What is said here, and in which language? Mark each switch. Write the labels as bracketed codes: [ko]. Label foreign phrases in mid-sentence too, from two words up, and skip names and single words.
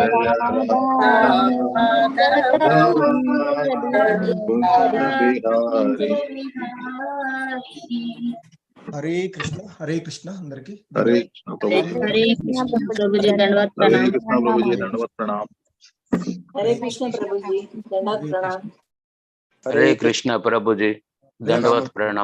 [te] హరే కృష్ణ అందరికి హరే కృష్ణ ప్రభుజీ దండవత్ హరే ప్రణామ్. కృష్ణ ప్రభుజీ దండవత్ ప్రణామ్ [hi] हरे कृष्ण प्रभु जी दंडवत प्रणाम। हरे कृष्ण प्रभु जी दंडवत प्रणाम।